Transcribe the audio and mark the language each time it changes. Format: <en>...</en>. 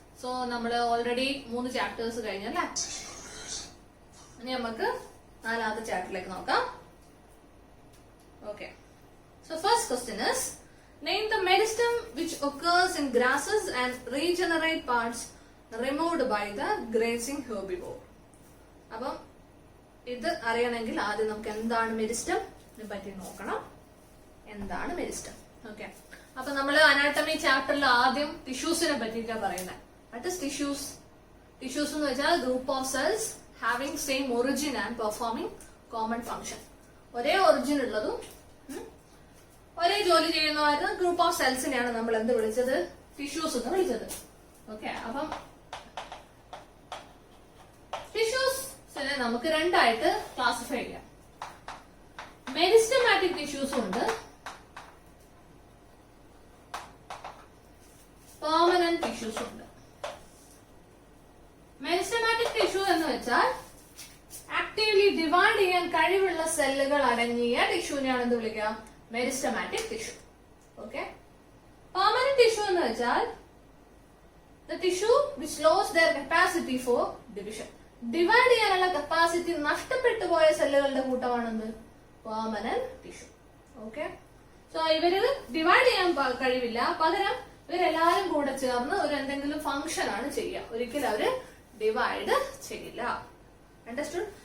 <ml>So നമ്മൾ already 3 chapters കഴിഞ്ഞല്ലേ. ഇനി നമുക്ക് 4ാമത്തെ ചാപ്റ്ററിലേക്ക് നോക്കാം.</ml> <en>Okay. So first question is, name the meristem which occurs in grasses and regenerate parts removed by the grazing herbivore.</en> <ml>അപ്പം ഇത് അറിയണമെങ്കിൽ ആദ്യം നമുക്ക് എന്താണ് മെരിസ്റ്റം പറ്റി നോക്കണം. എന്താണ് മെരിസ്റ്റം? ഓക്കെ. അപ്പൊ നമ്മൾ അനാട്ടമി ചാപ്റ്ററിൽ ആദ്യം ടിഷ്യൂസിനെ പറ്റിയിട്ടാണ് പറയുന്നത്.</ml> <en>What is tissues? Tissues</en> <ml>എന്ന് വെച്ചാൽ</ml> <en>Group of cells having same origin and performing common function.</en> <ml>ഒരേ ഒറിജിൻ ഉള്ളതും ഒരേ ജോലി ചെയ്യുന്നതായിരുന്ന ഗ്രൂപ്പ് ഓഫ് സെൽസിനെയാണ് നമ്മൾ എന്ത് വിളിച്ചത്? ടിഷ്യൂസ് എന്ന് വിളിച്ചത്. ഓക്കെ. അപ്പം ടിഷ്യൂസിനെ നമുക്ക് 2ആയിട്ട് ക്ലാസിഫൈ ചെയ്യാം. മെരിസ്റ്റമാറ്റിക് ടിഷ്യൂസും ഉണ്ട്, പെർമനന്റ് ടിഷ്യൂസും ഉണ്ട്. മെരിസ്റ്റമാറ്റിക് ടിഷ്യൂ എന്ന് വെച്ചാൽ ആക്റ്റീവ്ലി ഡിവൈഡ് ചെയ്യാൻ കഴിവുള്ള സെല്ലുകൾ അടങ്ങിയ ടിഷ്യൂവിനെയാണ് എന്ത് വിളിക്കുക?</ml> <en>Meristematic tissue. Okay. Permanent tissue</en> <ml>എന്ന് വെച്ചാൽ</ml> <en>the tissue which lost their capacity for division.</en> <ml>Divide ചെയ്യാനുള്ള കപ്പാസിറ്റി നഷ്ടപ്പെട്ടു പോയ സെല്ലുകളുടെ കൂട്ടമാണെന്ത്? Permanent tissue. ഓക്കെ. സോ ഇവര് ഡിവൈഡ് ചെയ്യാൻ കഴിവില്ല, പകരം ഇവരെല്ലാരും കൂടെ ചേർന്ന് ഒരു എന്തെങ്കിലും ഫംഗ്ഷൻ ആണ് ചെയ്യുക. ഒരിക്കലും അവര് ഡിവൈഡ് ചെയ്യില്ല. അണ്ടർസ്റ്റുഡ്?</ml>